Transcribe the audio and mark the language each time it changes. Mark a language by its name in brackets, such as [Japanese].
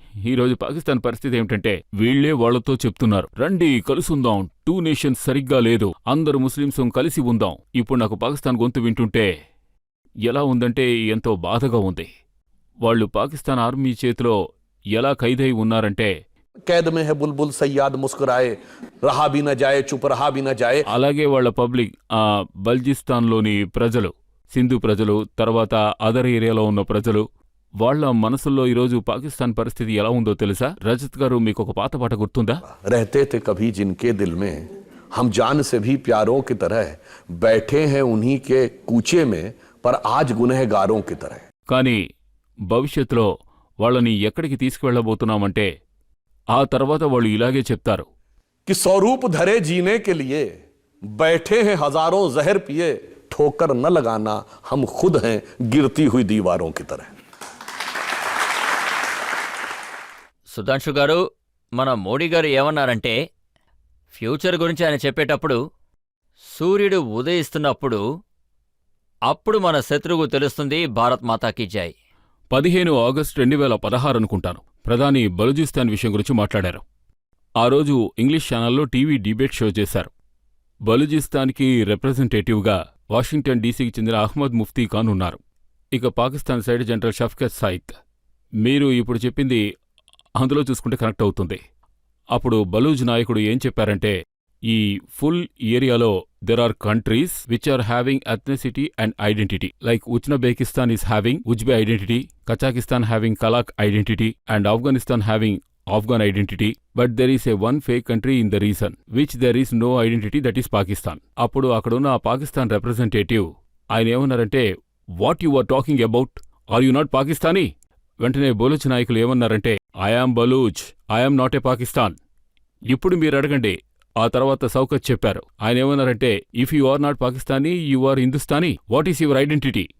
[Telugu] ఈరోజు పాకిస్తాన్ పరిస్థితి ఏమిటంటే వీళ్లే వాళ్లతో చెప్తున్నారు, రండి కలుసుందాం, 2 నేషన్స్ సరిగ్గా లేదు, అందరు ముస్లింస్ కలిసి ఉందాం. ఇప్పుడు నాకు పాకిస్తాన్ గొంతు వింటుంటే ఎలా ఉందంటే ఎంతో బాధగా ఉంది. వాళ్ళు పాకిస్తాన్ ఆర్మీ చేతిలో ఎలా ఖైదై ఉన్నారంటే [Hindi] कैद में है बुलबुल सयाद मुस्कुराए रहा भी न जाए चुप रहा भी न जाए. [Telugu] అలాగే వాళ్ళ పబ్లిక్ బల్జిస్తాన్లోని ప్రజలు, సింధు ప్రజలు, తర్వాత అదర్ ఏరియాలో ఉన్న ప్రజలు, వాళ్ళ మనసుల్లో ఈరోజు పాకిస్తాన్ పరిస్థితి ఎలా ఉందో తెలుసా? రజత్ గారు మీకు ఒక పాత పాట గుర్తుందా? [Hindi] रहते थे कभी जिनके दिल में हम जान से भी प्यारों की तरह बैठे हैं उन्हीं के कूचे में पर आज गुनहगारों की तरह. [Telugu] కానీ భవిష్యత్తులో వాళ్ళని ఎక్కడికి తీసుకువెళ్ళబోతున్నామంటే ఆ తర్వాత వాళ్ళు ఇలాగే చెప్తారు, [Hindi] कि स्वरूप धरे जीने के लिए बैठे हैं हजारों जहर पिए ठोकर न लगाना हम खुद हैं गिरती हुई दीवारों की तरह. [Telugu] సుధాంశు గారు, మన మోడీ గారు ఏమన్నారంటే ఫ్యూచర్ గురించి ఆయన చెప్పేటప్పుడు సూర్యుడు ఉదయిస్తున్నప్పుడు అప్పుడు మన శత్రువు తెలుస్తుంది భారత్ మాతాకి జై. 15 ఆగస్టు 2016 అనుకుంటాను, ప్రధాని బలూచిస్తాన్ విషయం గురించి మాట్లాడారు. ఆ రోజు ఇంగ్లీష్ ఛానల్లో టీవీ డిబేట్ షో చేశారు. బలూచిస్తాన్కి రిప్రజెంటేటివ్గా వాషింగ్టన్ డీసీకి చెందిన అహ్మద్ ముఫ్తీ ఖాన్ ఉన్నారు. ఇక పాకిస్తాన్ సైడ్ జనరల్ షఫ్కత్ సయిద్. మీరు ఇప్పుడు చెప్పింది అందులో చూసుకుంటే కనెక్ట్ అవుతుంది. అప్పుడు బలూజ్ నాయకుడు ఏం చెప్పారంటే, ఈ ఫుల్ ఏరియాలో [English] there are countries which are having ethnicity and identity, like Uzbekistan is having Uzbek identity, Kazakhstan having Kazakh identity, and Afghanistan having Afghan identity, but there is a one fake country in the region which there is no identity, that is Pakistan. [Telugu] అప్పుడు అక్కడున్న ఆ Pakistan representative ఆయన ఏమన్నారంటే, [English] What you are talking about, are you not Pakistani? [Telugu] వెంటనే బలూచ్ నాయకులు ఏమన్నారంటే, [English] I am Baloch, I am not a Pakistan. [Telugu] ఇప్పుడు మీరు అడగండి. ఆ తర్వాత సౌకత్ చెప్పారు. ఆయన ఏమన్నారంటే, [English] If you are not Pakistani you are Hindustani, what is your identity?